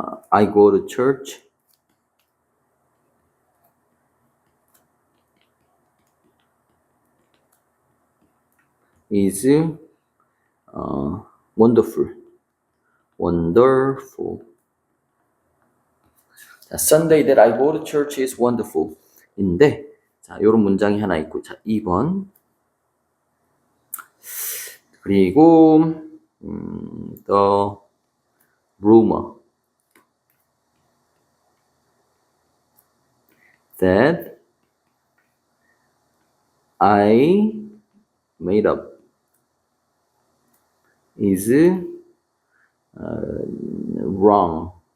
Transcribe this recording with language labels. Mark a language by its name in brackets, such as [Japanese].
[English] I go to church is wonderful. Wonderful. 자, Sunday that I go to church is wonderful. [Korean] 인데, 자, 요런 문장이 하나 있고, 자, 2번. [English] 그리고, the rumor that I made up is wrong.